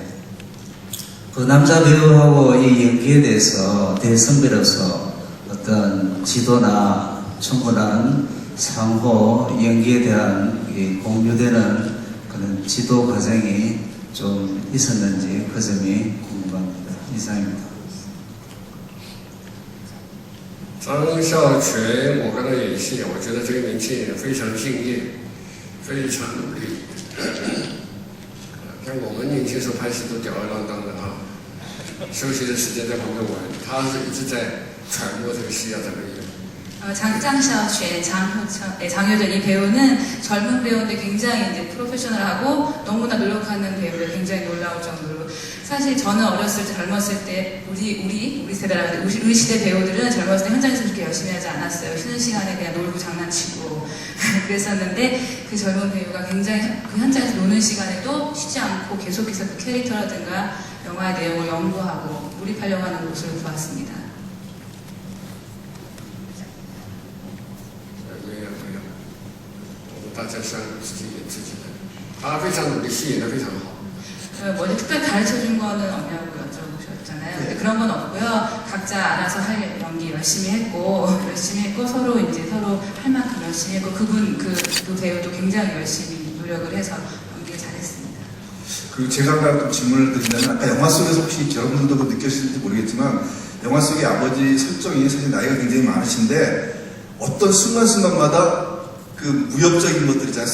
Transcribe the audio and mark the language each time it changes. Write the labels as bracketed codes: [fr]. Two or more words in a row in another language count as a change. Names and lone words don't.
[ko] 그 남자 배우하고 이 연기에 대해서 대선배로서 어떤 지도나 충분한 상호 연기에 대한 이 공유되는 그런 지도 과정이 좀 있었는지 그 점이 궁금합니다. 이상입니다. [zh] 张孝全，我跟他演戏，我觉得这个年轻人非常敬业，非常努力。像我们年轻时候拍戏都吊儿郎当的啊，休息的时间在旁边玩，他是一直在揣摩这个戏要怎么演。 [ko] 장샤오쉐, 장효전 이 배우는 젊은 배우인데 굉장히 이제 프로페셔널하고 너무나 노력하는 배우를 굉장히 놀라울 정도로 사실 저는 어렸을 때 젊었을 때 우리 세대라고 우리 시대 배우들은 젊었을 때 현장에서 그렇게 열심히 하지 않았어요. 쉬는 시간에 그냥 놀고 장난치고 그랬었는데 그 젊은 배우가 굉장히 그 현장에서 노는 시간에도 쉬지 않고 계속해서 그 캐릭터라든가 영화의 내용을 연구하고 몰입하려고 하는 모습을 보았습니다. [zh] 没有，我们大家相信自己演自己的。他非常努力，戏演得非常好。 [ko] 뭐지 특별히 가르쳐준 거는 없냐고 여쭤보셨잖아요. 근데 그런 건 없고요. 각자 알아서 할 연기 열심히 했고 서로 이제 서로 할 만큼 열심히 했고 그 배우도 굉장히 열심히 노력을 해서 연기를 잘했습니다. 그리고 제가 아까 또 질문을 드리면 아까 영화 속에서 혹시 여러분들도 그 느끼실지 모르겠지만 영화 속의 아버지 설정이 사실 나이가 굉장히 많으신데 어떤 순간순간마다 그 무협적인 것들 있잖아요.